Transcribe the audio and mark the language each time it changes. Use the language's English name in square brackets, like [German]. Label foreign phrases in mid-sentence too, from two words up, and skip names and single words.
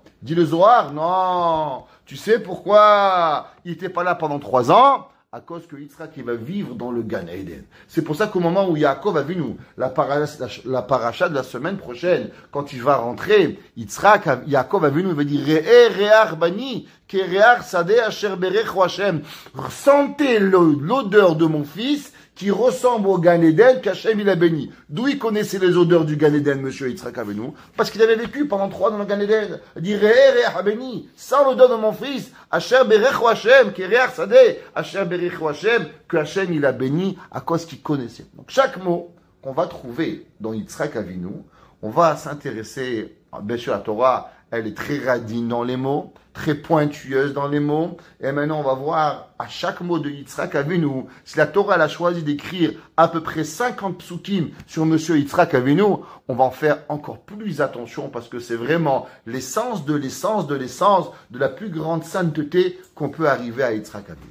[French] Dit le Zohar, non. Tu sais pourquoi il n'était pas là pendant 3 ans? À cause que Yitzhak, il va vivre dans le Gan Eden. C'est pour ça qu'au moment où Yaakov Avinu, la paracha de la semaine prochaine, quand il va rentrer, Yaakov Avinu, il va dire, [Hebrew] ראה ריח בני כריח שדה אשר ברכו השם. [French] Sentez l'odeur de mon fils, qui ressemble au Gan Eden qu'Hachem il a béni. D'où il connaissait les odeurs du Gan Eden, monsieur Yitzhak Avinu? Parce qu'il avait vécu pendant 3 ans dans le Gan Eden. Il dit, [Hebrew] ראה בני, [French] sans l'odeur de mon fils, [Hebrew] אשר ברכו השם כריח שדה אשר ברכו השם, [French] que Hachem il a béni à cause qu'il connaissait. Donc chaque mot qu'on va trouver dans Yitzhak Avinu, on va s'intéresser, bien sûr la Torah, elle est très radine dans les mots, très pointueuse dans les mots. Et maintenant, on va voir à chaque mot de Yitzhak Avinu, si la Torah elle a choisi d'écrire à peu près 50 psukim sur monsieur Yitzhak Avinu, on va en faire encore plus attention parce que c'est vraiment l'essence de l'essence de l'essence de la plus grande sainteté qu'on peut arriver à Yitzhak Avinu.